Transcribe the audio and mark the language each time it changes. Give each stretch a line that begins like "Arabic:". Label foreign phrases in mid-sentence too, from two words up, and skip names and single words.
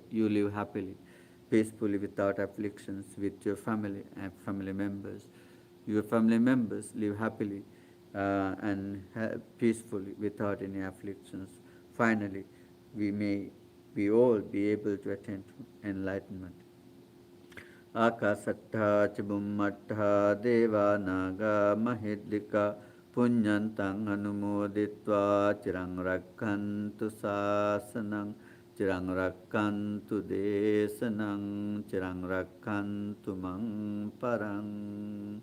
English: You live happily, peacefully, without afflictions, with your family and family members. Your family members live happily and peacefully without any afflictions. Finally, we all be able to attain to enlightenment.
Pali: Akasattha Chibummattha Deva Naga Mahidlika Punyantang Anumoditva Chirang Rakkantu Sasanang Chirang Rakkantu Desanang Chirang Rakkantu Mang Parang